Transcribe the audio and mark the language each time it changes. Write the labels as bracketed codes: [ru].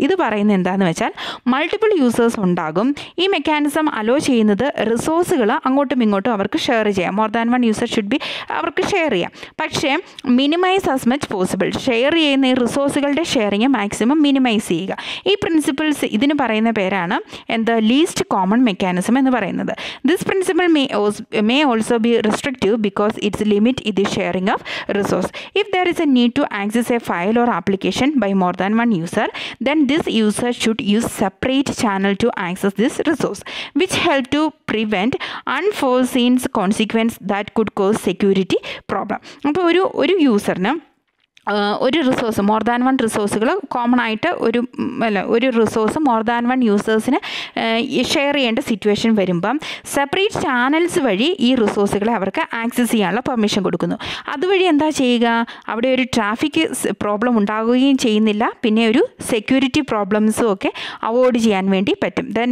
[ml] ഇത് പറയുന്നത് എന്താണെന്ന് വെച്ചാൽ മൾട്ടിപ്പിൾ യൂസേഴ്സ് ഉണ്ടാകും. ഈ മെക്കാനിസം അലോ ചെയ്യുന്നത് റിസോഴ്സുകൾ അങ്ങോട്ടും ഇങ്ങോട്ടും അവർക്ക് ഷെയർ ചെയ്യാം. [en] more than one user should be [ml] അവർക്ക് ഷെയർ ചെയ്യാം. പക്ഷേ [en] minimise as much much possible [ml] share ചെയ്യുന്ന ഈ റിസോഴ്സുകളുടെ ഷെയറിങ് മാക്സിമം മിനിമൈസ് ചെയ്യുക. ഈ പ്രിൻസിപ്പിൾസ് ഇതിന് പറയുന്ന പേരാണ് എന്താ ലീസ്റ്റ് കോമൺ മെക്കാനിസം എന്ന് പറയുന്നത്. [en] This principle may also be restrictive because its limit is the sharing of resource. If there is a need to access a file or application by more than one user, then this user should use separate channel to access this resource, which help to prevent unforeseen consequences that could cause security problem. [ml] അപ്പോൾ ഒരു യൂസറിന് ഒരു resource more than one റിസോഴ്സുകൾ common ആയിട്ട് ഒരു resource more than one യൂസേഴ്സിന് share ചെയ്യേണ്ട situation വരുമ്പം separate channels വഴി ഈ റിസോഴ്സുകളെ അവർക്ക് ആക്സസ് ചെയ്യാനുള്ള പെർമിഷൻ കൊടുക്കുന്നു. അതുവഴി എന്താ ചെയ്യുക, അവിടെ ഒരു ട്രാഫിക് പ്രോബ്ലം ഉണ്ടാകുകയും ചെയ്യുന്നില്ല, പിന്നെ ഒരു സെക്യൂരിറ്റി പ്രോബ്ലംസും ഒക്കെ അവോയ്ഡ് ചെയ്യാൻ വേണ്ടി പറ്റും.